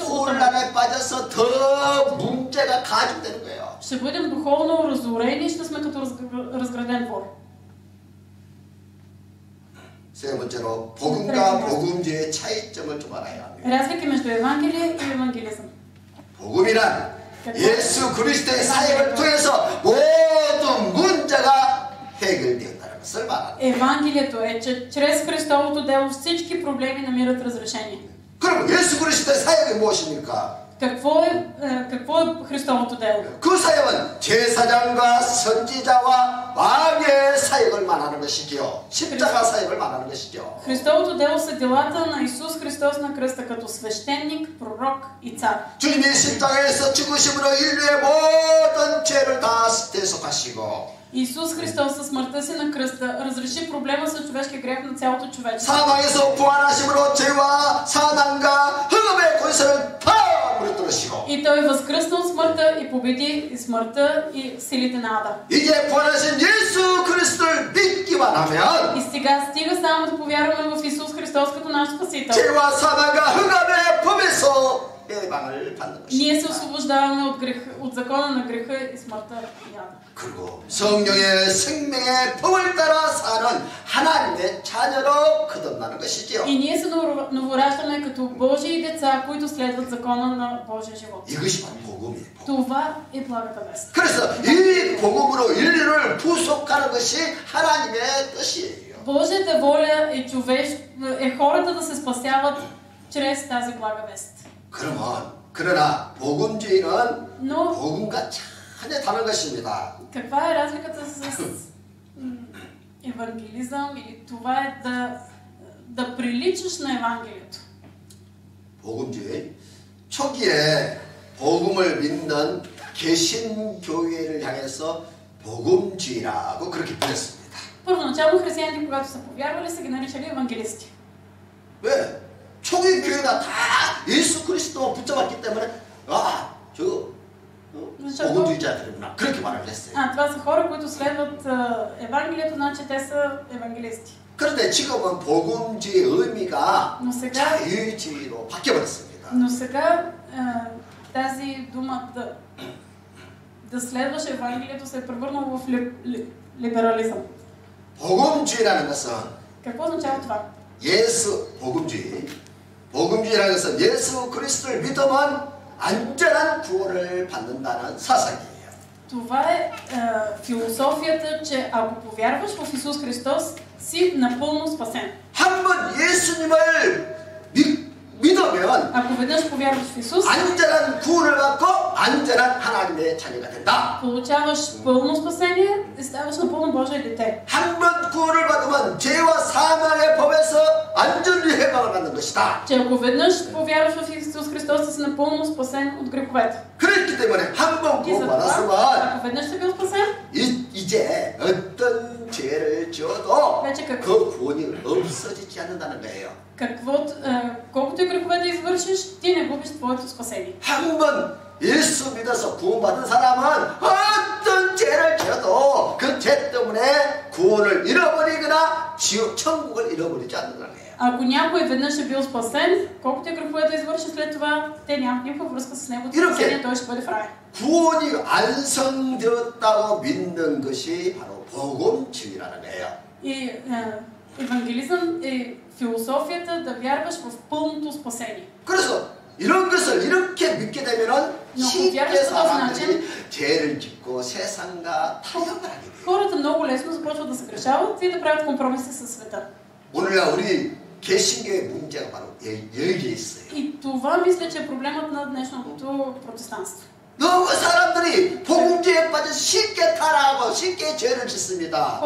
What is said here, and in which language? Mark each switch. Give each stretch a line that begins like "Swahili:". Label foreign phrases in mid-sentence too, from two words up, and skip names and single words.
Korean: 영적
Bulgarian: лутаме.
Korean: 혼란에 빠져서 더 문제가 가중되는 거예요.
Bulgarian: Ще бъдем духовно разорени и ще сме като разграден двор.
Korean: 세 번째로 복음과 복음주의 차이점을 좀 알아야 합니다.
Bulgarian: Разлики между Евангелие и евангелизъм.
Korean: 복음이란 예수 그리스도의 사역을 통해서 모든 문제가 해결되었다는 것을 말합니다.
Bulgarian: Евангелието е, че чрез Христовото дело всички проблеми намират разрешение.
Korean: 그럼 예수 그리스도의 사역이 무엇입니까?
Bulgarian: Какво е Христовото дело?
Korean: 그 사역은 제사장과 선지자와 왕의 사역을 말하는 것이죠. 십자가 사역을 말하는 것이죠.
Bulgarian: Христовото дело са делата на Исус Христос на кръста като свещеник, пророк и цар.
Korean: 주님이 십자가에서 죽으심으로 인류의 모든 죄를 다 대속하시고
Bulgarian: Исус Христос със смъртта си на кръста разреши проблема с човешкия грех на цялото човечество.
Korean: 사망에서 부활하심으로 죄와 사망과 흑암의 권세를 다 무너뜨리시고
Bulgarian: И той възкръсна от смъртта и победи и смъртта и силите на ада.
Korean: 이제 부활하신 예수 그리스도를 믿기만 하면
Bulgarian: И сега стига само да повярваме в Исус Христос като наш Спасител.
Korean: 죄와 사망과 흑암의 법에서 해방을 받는
Bulgarian: Ние
Korean: 것입니다.
Bulgarian: се освобождаваме от закона на греха и смъртта и ада.
Korean: 그리고 성령의 생명의 법을 따라 사는 하나님의 자녀로 거듭나는 것이지요.
Bulgarian: И ние се новораждаме като Божии деца, които следват закона на Божия живот.
Korean: 이것이 바로 복음이에요.
Bulgarian: Това е благата вест.
Korean: 그래서 이 복음으로 인류를 부속하는 것이 하나님의 뜻이에요.
Bulgarian: Божията воля е хората да се спасяват чрез тази блага вест.
Korean: 그러나 복음주의는
Bulgarian: Но
Korean: 복음과 전혀 다른 것입니다.
Bulgarian: каква е разликата с евангелизъм или това е да приличаш на Евангелието?
Korean: 복음주의 초기에 복음을 믿는 개신교회를 향해서 복음주의라고 그렇게 불렀습니다.
Bulgarian: Първоначално християните, когато са повярвали, са ги наричали евангелисти.
Korean: 왜? 초기 교회가 다 예수 그리스도 붙잡았기 때문에 복음주의자들이구나 그렇게 말을 했어요.
Bulgarian: Това са хора, които следват Евангелието, значи те са евангелисти.
Korean: 그런데 지금은 복음주의 의미가
Bulgarian: Но сега,
Korean: 자유주의로 바뀌어버렸습니다.
Bulgarian: но сега тази дума да следваш Евангелието се е превърнало в либерализъм.
Korean: 복음주의라는 것은
Bulgarian: Какво означава това?
Korean: 복음주의라는 것은 예수 그리스도를 믿으면 안전한 구원을 받는다는 사상이에요.
Bulgarian: Това е философията, че ако повярваш в Исус Христос, си напълно спасен.
Korean: 한번 예수님을 믿으면
Bulgarian: Ако веднъж повярваш в Исус,
Korean: 안전한 구원을 받고 안전한 하나님의 자녀가 된다.
Bulgarian: получаваш пълно спасение и ставаш напълно Божие дете.
Korean: 한번 구원을 받으면 죄와 사망의 법에서 완전히 해방을 받는 것이다.
Bulgarian: Че ако веднъж повярваш в Исус Христос, си напълно спасен от греховете.
Korean: 그렇기 때문에 한번
Bulgarian: И за това,
Korean: 구원받았으면
Bulgarian: ако веднъж си бил спасен,
Korean: 이제 어떤 죄를 지어도
Bulgarian: вече
Korean: 그 구원이 없어지지 않는다는 거예요.
Bulgarian: колкото и грехове да извършиш, ти не губиш твоето спасение.
Korean: 한번 예수 믿어서 구원받은 사람은 어떤 죄 죄를 지어도 그 죄 때문에 구원을 잃어버리거나 지옥 천국을 잃어버리지 않는다는 거예요.
Bulgarian: Ако някой веднъж е бил спасен, колкото и грехове да извърши след това, те нямат никаква връзка с него. Спасение, той ще бъде в рая.
Korean: 구원이 완성되었다고 믿는 것이 바로 복음주의라는 거예요.
Bulgarian: И евангелизъм е философията да вярваш в пълното спасение.
Korean: 그래서 이런 것을 이렇게 믿게 되면은 쉽게 사람들이 죄를 짓고 세상과 타협을 하게 돼요.
Bulgarian: Хората много лесно започват да се грешават и да правят компромиси със света.
Korean: 오늘날 우리 개신교의 문제가 바로 여기에 있어요.
Bulgarian: И това мисля, че е проблемът на днешното протестантство.
Korean: 너무 사람들이 복음주의에 빠져 쉽게 타락하고 쉽게 죄를 짓습니다.